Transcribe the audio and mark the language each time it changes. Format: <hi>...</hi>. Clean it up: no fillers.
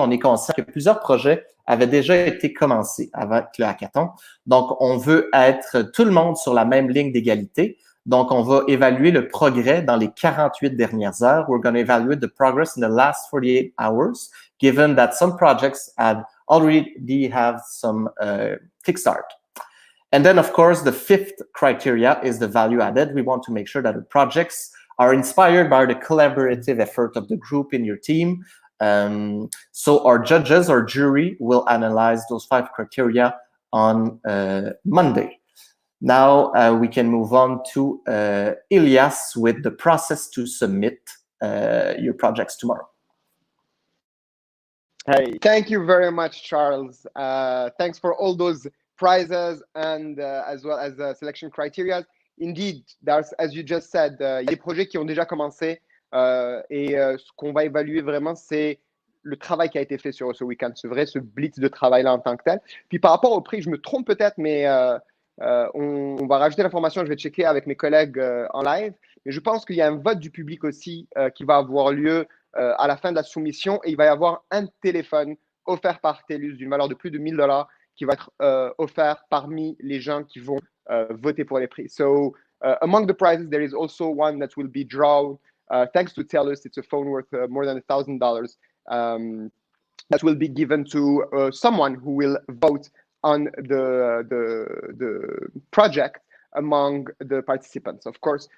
<fr>On est conscient que plusieurs projets avaient déjà été commencés avec le hackathon. Donc, on veut être tout le monde sur la même ligne d'égalité. Donc, on va évaluer le progrès dans les 48 dernières heures.</fr> <en>We're going to evaluate the progress in the last 48 hours, given that some projects had already have some kickstart. And then, of course, the fifth criteria is the value added. We want to make sure that the projects are inspired by the collaborative effort of the group in your team. So our judges, our jury, will analyze those 5 criteria on Monday. Now we can move on to Elias with the process to submit your projects tomorrow. Hey, thank you very much, Charles. Thanks for all those prizes and as well as the selection criteria. Indeed, there's, as you just said,</en> <fr>il y a des projets qui ont déjà commencé et ce qu'on va évaluer vraiment, c'est le travail qui a été fait sur ce week-end. C'est vrai, ce blitz de travail-là en tant que tel. Puis par rapport au prix, je me trompe peut-être, mais on va rajouter l'information, je vais checker avec mes collègues en live. Mais je pense qu'il y a un vote du public aussi qui va avoir lieu à la fin de la soumission et il va y avoir un téléphone offert par TELUS d'une valeur de plus de $1000 qui va être offert parmi les gens qui vont voter pour les prix.</fr> <en>So, among the prizes, there is also one that will be drawn thanks to TELUS. It's a phone worth more than $1,000 that will be given to someone who will vote on the project among the participants, of course.</en>